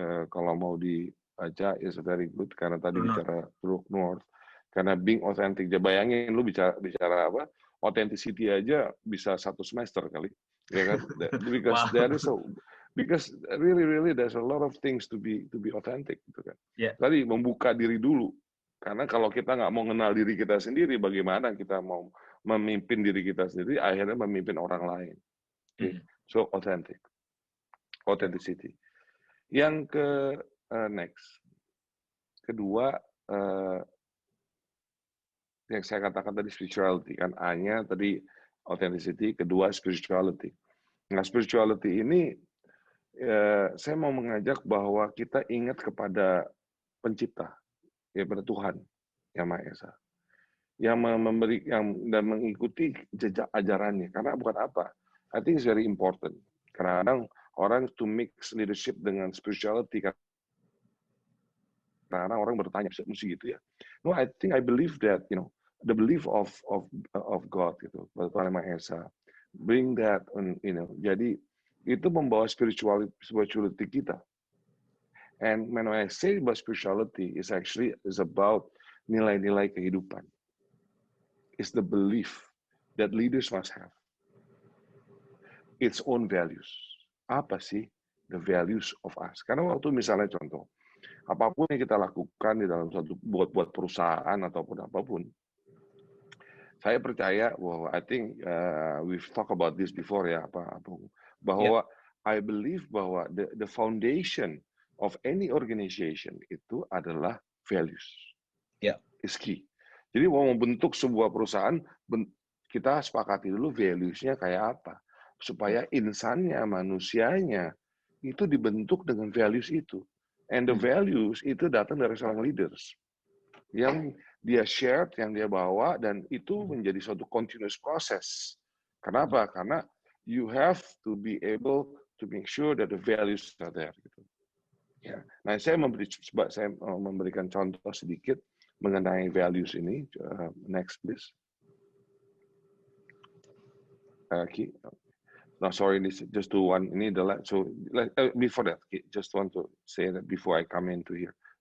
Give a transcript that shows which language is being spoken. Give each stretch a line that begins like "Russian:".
Indonesian: Kalau mau dibaca,
English: is very good
Indonesian: karena tadi bicara True North. Karena being authentic, bayangin lu bicara apa? Authenticity aja bisa 1 semester kali, ya kan?
English: Because because really there's a lot of things to be authentic,
Indonesian: gitu kan.
English: Yeah.
Indonesian: Tadi membuka diri dulu. Karena kalau kita nggak mau kenal diri kita sendiri, bagaimana kita mau memimpin diri kita sendiri, akhirnya memimpin orang lain.
English: Okay. So authenticity.
Indonesian: Yang
English: next.
Indonesian: Kedua, yang saya katakan tadi spirituality kan, A-nya tadi authenticity, kedua spirituality. Nah, spirituality ini saya mau mengajak bahwa kita ingat kepada pencipta, ya pada Tuhan yang Maha Esa, yang memberi dan mengikuti jejak ajarannya. Karena bukan apa?
English: I think it's very important.
Indonesian: Kadang orang
English: to mix
Indonesian: leadership dengan spirituality, karena orang bertanya mesti gitu ya.
English: No, I believe that the belief of God gitu, Tuhan yang Maha Esa, bring that
Indonesian: jadi itu membawa
English: spirituality kita. And when I say about spirituality, is about
Indonesian: nilai-nilai kehidupan.
English: It's the belief that leaders must have its own values.
Indonesian: Apa sih
English: the values of us?
Indonesian: Karena waktu misalnya contoh, apapun yang kita lakukan di dalam suatu buat perusahaan ataupun apapun, saya percaya bahwa
English: I think we've talked about this before
Indonesian: ya, bahwa
English: I believe
Indonesian: bahwa the foundation of any organization itu adalah values.
English: Is key.
Indonesian: Jadi mau membentuk sebuah perusahaan, kita sepakati dulu values-nya kayak apa, supaya insannya, manusianya itu dibentuk dengan values itu.
English: And the values
Indonesian: itu datang dari seorang leaders yang dia share, yang dia bawa, dan itu menjadi suatu
English: continuous process.
Indonesian: Kenapa? Karena
English: you have to be able to make sure that the values are there.
Indonesian: Gitu. Ya. Nah, saya memberikan contoh sedikit mengenai values ini.
English: Next, please. No, sorry, this just do one.
Indonesian: Ini adalah
English: before that, just want to say that before I come into here.